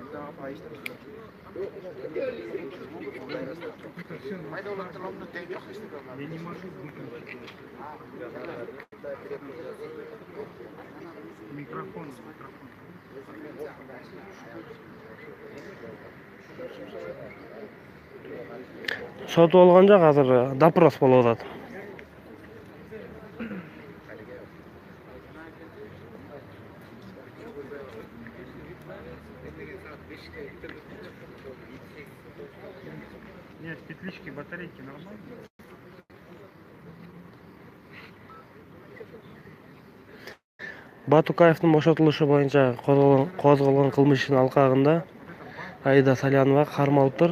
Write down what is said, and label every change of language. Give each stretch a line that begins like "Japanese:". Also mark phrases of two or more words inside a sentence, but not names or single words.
Russian: Я не могу выключить. Микрофон.
Kyrgyz: Сотуп алган жак азыр допрос болуп атат.
Russian: Нет, петлички, батарейки нормально.
Kyrgyz: Батукаевдин бошотулушу боюнча козголгон кылмыштын алкагында Аида Салянова кармалыптыр.